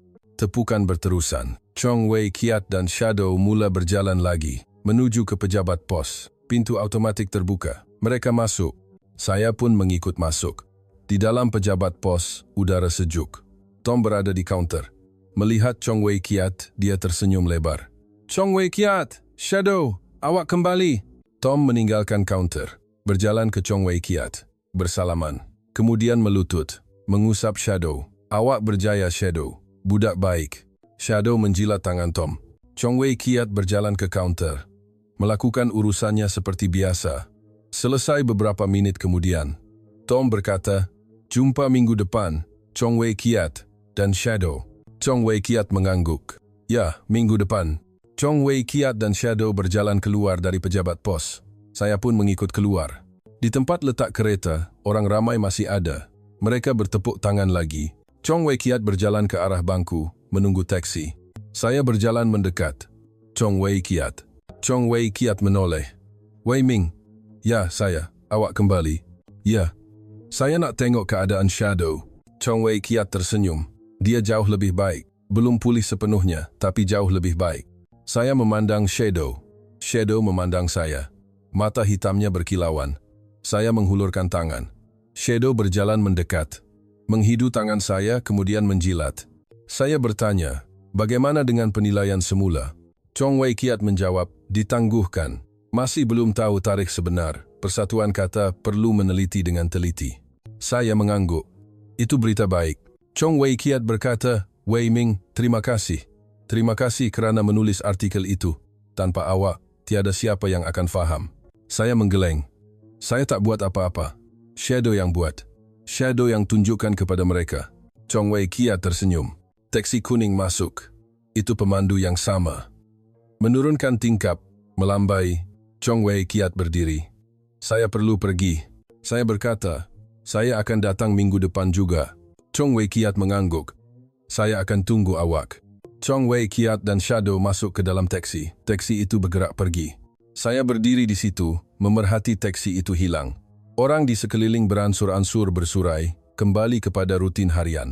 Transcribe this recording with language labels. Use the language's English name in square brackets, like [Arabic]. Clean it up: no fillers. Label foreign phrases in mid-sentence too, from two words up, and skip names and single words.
[Malay] Tepukan berterusan. Chong Wei Kiat dan Shadow mula berjalan lagi, menuju ke pejabat pos. Pintu automatik terbuka. Mereka masuk. Saya pun mengikut masuk. Di dalam pejabat pos, udara sejuk. Tom berada di kaunter. Melihat Chong Wei Kiat, dia tersenyum lebar. "Chong Wei Kiat, Shadow, awak kembali." Tom meninggalkan kaunter, berjalan ke Chong Wei Kiat, bersalaman. Kemudian melutut, mengusap Shadow. "Awak berjaya, Shadow. Budak baik." Shadow menjilat tangan Tom. Chong Wei Kiat berjalan ke kaunter, melakukan urusannya seperti biasa. Selesai beberapa menit kemudian, Tom berkata, "Jumpa minggu depan, Chong Wei Kiat dan Shadow." Chong Wei Kiat mengangguk. "Ya, minggu depan." Chong Wei Kiat dan Shadow berjalan keluar dari pejabat pos. Saya pun mengikut keluar. Di tempat letak kereta, orang ramai masih ada. Mereka bertepuk tangan lagi. Chong Wei Kiat berjalan ke arah bangku, menunggu taksi. Saya berjalan mendekat. Chong Wei Kiat. Chong Wei Kiat menoleh. "Wei Ming." "Ya, saya. Awak kembali." "Ya." "Saya nak tengok keadaan Shadow." Chong Wei Kiat tersenyum. Dia jauh lebih baik. Belum pulih sepenuhnya, tapi jauh lebih baik. Saya memandang Shadow. Shadow memandang saya. Mata hitamnya berkilauan. Saya menghulurkan tangan. Shadow berjalan mendekat. Menghidu tangan saya, kemudian menjilat. Saya bertanya, "Bagaimana dengan penilaian semula?" Chong Wei Kiat menjawab, "Ditangguhkan. Masih belum tahu tarikh sebenar. Persatuan kata perlu meneliti dengan teliti." Saya mengangguk. "Itu berita baik." Chong Wei Kiat berkata, "Wei Ming, terima kasih. Terima kasih kerana menulis artikel itu. Tanpa awak, tiada siapa yang akan faham." Saya menggeleng. "Saya tak buat apa-apa. Shadow yang buat. Shadow yang tunjukkan kepada mereka." Chong Wei Kiat tersenyum. Taksi kuning masuk. Itu pemandu yang sama. Menurunkan tingkap, melambai, Chong Wei Kiat berdiri. "Saya perlu pergi." Saya berkata, "Saya akan datang minggu depan juga." Chong Wei Kiat mengangguk. "Saya akan tunggu awak." Chong Wei Kiat dan Shadow masuk ke dalam taksi. Taksi itu bergerak pergi. Saya berdiri di situ, memerhati taksi itu hilang. Orang di sekeliling beransur-ansur bersurai, kembali kepada rutin harian.